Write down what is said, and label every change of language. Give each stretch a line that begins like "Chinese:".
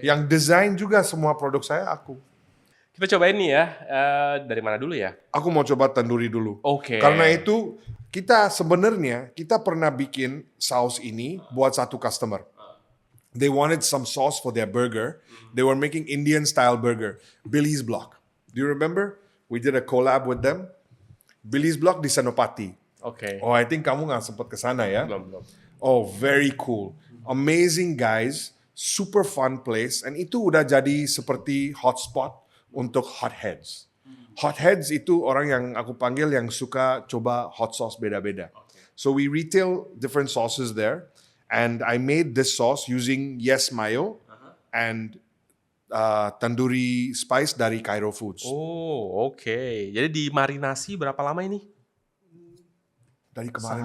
Indonesian: Yang desain juga semua produk saya aku. Kita cobain nih ya. Dari mana dulu ya? Aku mau coba tandoori dulu. Oke. Karena itu kita sebenarnya kita pernah bikin saus ini buat satu customer.
English: They wanted some sauce for their burger. They were making Indian style burger. Billy's Block. Do you remember? We did a collab with them.
Indonesian: Billy's Block di Senopati. Oke.
English: Oh, I think
Indonesian: kamu nggak sempat ke sana ya? Belum.
English: Oh, very cool. Amazing guys. Super fun place.
Indonesian: And itu udah jadi seperti hotspot untuk hotheads. Hotheads itu orang yang aku panggil yang suka coba hot sauce beda-beda.
English: So we retail different sauces there. And I made this sauce using Yes Mayo and tandoori spice dari Cairo Foods.
Indonesian: Oh, oke. Jadi dimarinasi berapa lama ini? Dari kemarin